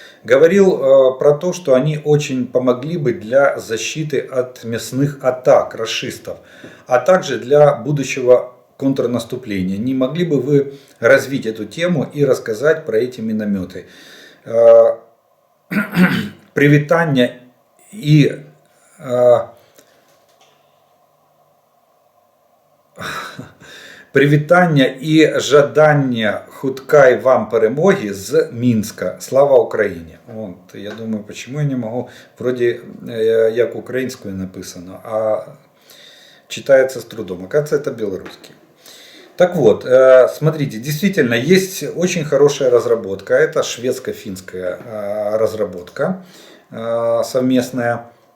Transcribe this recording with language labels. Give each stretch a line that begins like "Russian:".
Russian: Говорил про то, что они очень помогли бы для защиты от мясных атак рашистов, а также для будущего контрнаступления. Не могли бы вы развить эту тему и рассказать про эти минометы?
Belarusian: Привитание и привітання і жадання хуткай вам перемоги з Мінська.
Ukrainian: Слава Україні.
Russian: Я думаю, почему я не могу, вроде як украинскую написано, а читается с трудом. Оказывается, это белорусский. Так вот, смотрите, действительно, есть очень хорошая разработка. Это шведско-финская разработка совместная.